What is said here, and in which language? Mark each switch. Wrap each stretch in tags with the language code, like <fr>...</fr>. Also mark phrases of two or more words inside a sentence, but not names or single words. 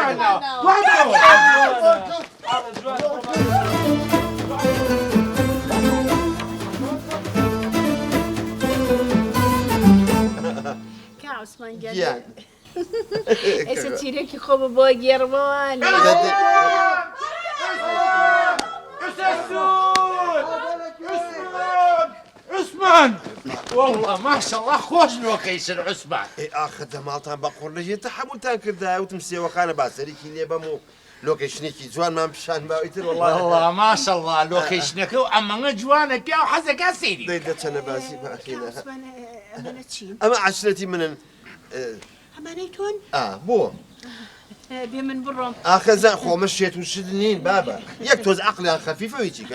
<ckb>کە عوسمان گیان گیان ئێستا چیرێکی خۆ بۆ گێڕمەوانە عوسمان</ckb> <ar>والله ما شاء الله</ar> <ckb>خۆش لۆکەیشن عوسمان ئاخە دەماڵتان بە قوڕ نەژێتە هەمووتان کردای وتم سێوەخانە باسەرێکی لێ بەم و لۆکەیشنێکی جوانمان پیشان باویتر</ckb> <ar>والله ما شاء الله</ar> <ckb>لۆکەیشنەکە و ئەمەngە جوانە پیا و حەزەکە سەیری دەی دەچەنە باسی باخینە عوسمان ئەمانە چین ئەمە عشرەتی منن ئەمانەی تۆن بۆ بێ من بڕۆم ئاخەزان خۆمە شێت و شت نین بابە یەک تۆز عەقلیان خەفیفەوەی چیکە</ckb>